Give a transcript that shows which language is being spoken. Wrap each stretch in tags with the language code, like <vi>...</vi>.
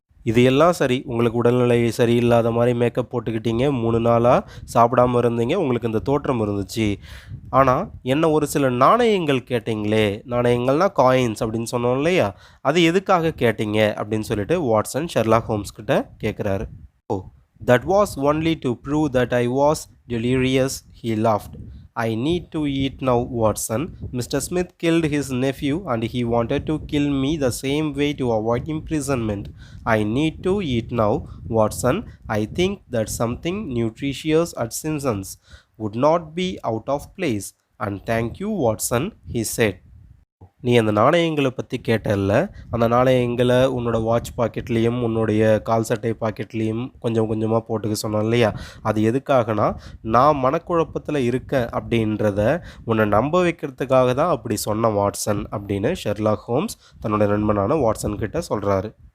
<ta>இது எல்லாம் சரி, உங்களுக்கு உடல்நிலை சரியில்லாத மாதிரி மேக்கப் போட்டுக்கிட்டீங்க, 3 நாளாக சாப்பிடாமல் இருந்தீங்க, உங்களுக்கு இந்த தோற்றம் இருந்துச்சு. ஆனால் என்ன ஒரு சில நாணயங்கள் கேட்டிங்களே, நாணயங்கள்னால் காயின்ஸ் அப்படின்னு சொன்னோம் இல்லையா, அது எதுக்காக கேட்டீங்க அப்படின்னு சொல்லிட்டு வாட்சன் ஷெர்லாக் ஹோம்ஸ் கிட்ட கேட்குறாரு.</ta> <en>Oh, that was only to prove that I was delirious, he laughed. I need to eat now, Watson. Mr. Smith killed his nephew and he wanted to kill me the same way to avoid imprisonment. I need to eat now, Watson. I think that something nutritious at Simpson's would not be out of place. And thank you, Watson, he said.</en> <ta>நீ அந்த நாணயங்கள பத்தி கேட்டல்ல, அந்த நாணயங்கள உன்னோட watch பாக்கெட்லயும், உன்னுடைய கால் சட்டை பாக்கெட்லயும் கொஞ்சம் கொஞ்சமா போட்டுக்க சொன்னேன் இல்லையா? அது எதுக்காகன்னா, நான் மனக்குழப்பத்தில இருக்கேன் அப்படின்றத உன்ன நம்ப வைக்கிறதுக்காக தான் அப்படி சொன்னேன் வாட்சன் அப்படின்னு ஷெர்லாக் ஹோம்ஸ் தன்னோட நண்பனான வாட்சன் கிட்ட சொல்றாரு.</ta>